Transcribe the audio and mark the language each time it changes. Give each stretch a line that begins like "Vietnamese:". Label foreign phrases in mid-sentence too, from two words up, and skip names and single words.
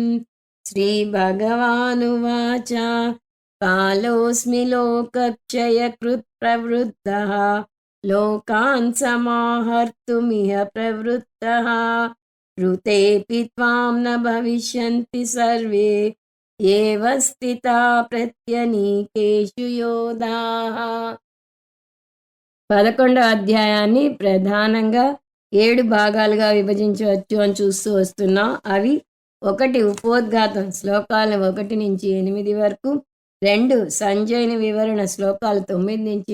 Sanskrit: श्रीभगवानुवाच कालोऽस्मि लोकक्षयकृत् प्रवृद्धः लोकान् समाहर्तुमिह प्रवृत्तः ऋतेऽपि त्वां न भविष्यन्ति सर्वे एव स्थिता प्रत्यनीकेषु योधाः.
Telugu: 11వ అధ్యాయాన్ని ప్రధానంగా 7 భాగాలుగా విభజించవచ్చు అని చూస్తూ వస్తున్నాం. అవి 1 ఉపోద్ఘాతం శ్లోకాలు 1 నుంచి 8 వరకు, 2 సంజయుని వివరణ శ్లోకాలు 9 నుంచి